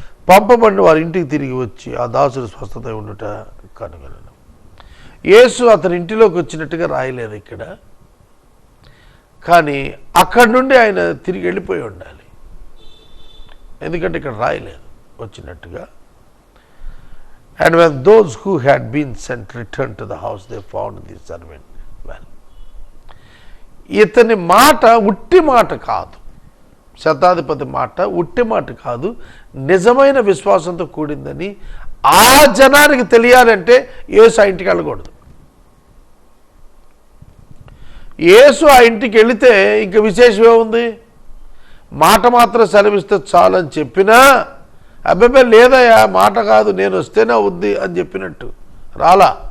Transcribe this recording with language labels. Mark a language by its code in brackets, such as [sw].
[te] పంపబడిన వారి ఇంటికి తిరిగి వచ్చి ఆ దాసుడు స్వస్థత ఉండుట కనుగొనను. యేసు అతని ఇంటిలోకి వచ్చినట్టుగా రాయలేదు ఇక్కడ, కానీ అక్కడి నుండి ఆయన తిరిగి వెళ్ళిపోయి ఉండాలి, ఎందుకంటే ఇక్కడ రాయలేదు వచ్చినట్టుగా. [en] And when those who had been sent returned to the house, they found the servant well. [te] ఇతని మాట ఉట్టి మాట కాదు, శతాధిపతి మాట ఉట్టి మాట కాదు, నిజమైన విశ్వాసంతో కూడిందని ఆ జనానికి తెలియాలంటే యేసు ఆ ఇంటికి వెళ్ళకూడదు. యేసు ఆ ఇంటికి వెళితే ఇంక విశేషం ఏముంది? మాట మాత్రం సెలవిస్తే చాలని చెప్పినా, అబ్బాయి లేదయ్యా మాట కాదు, నేను వస్తేనే అవుద్ది అని చెప్పినట్టు రాలా.